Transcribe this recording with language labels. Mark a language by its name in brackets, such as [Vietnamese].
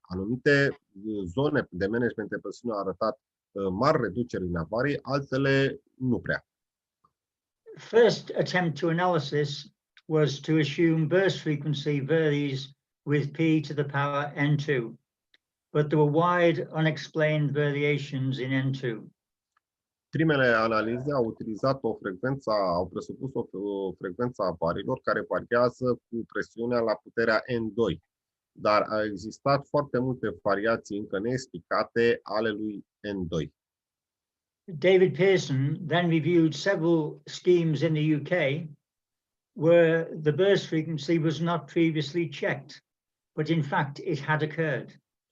[Romanian] Anumite zone de management de presiune au arătat mari reduceri în avarii, altele nu prea. [English] First attempt to analysis was to assume burst frequency varies with P to the power N2. but there were wide unexplained variations in N2. [Romanian] Primele analize au utilizat au presupus o frecvență a avariilor care variază cu presiunea la puterea N2, dar au existat foarte multe variații încă neexplicate ale lui N2. [English] David Pearson then reviewed several schemes in the UK where the burst frequency was not previously checked, but in fact it had occurred.